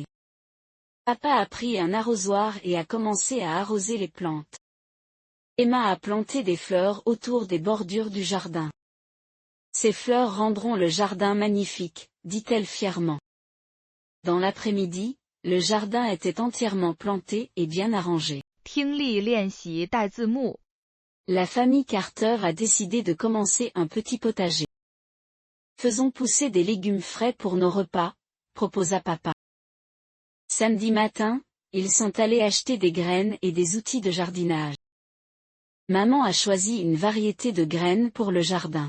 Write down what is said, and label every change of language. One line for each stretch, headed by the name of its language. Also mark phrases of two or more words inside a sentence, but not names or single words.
French: Papa a pris un arrosoir et a commencé à arroser les plantes. Emma a planté des fleurs autour des bordures du jardin. Ces fleurs rendront le jardin magnifique, dit-elle fièrement. Dans l'après-midi, le jardin était entièrement planté et bien arrangé.
Chinese: 听力练习带字幕。
French: La famille Carter a décidé de commencer un petit potager. Faisons pousser des légumes frais pour nos repas, proposa papa. Samedi matin, ils sont allés acheter des graines et des outils de jardinage. Maman a choisi une variété de graines pour le jardin.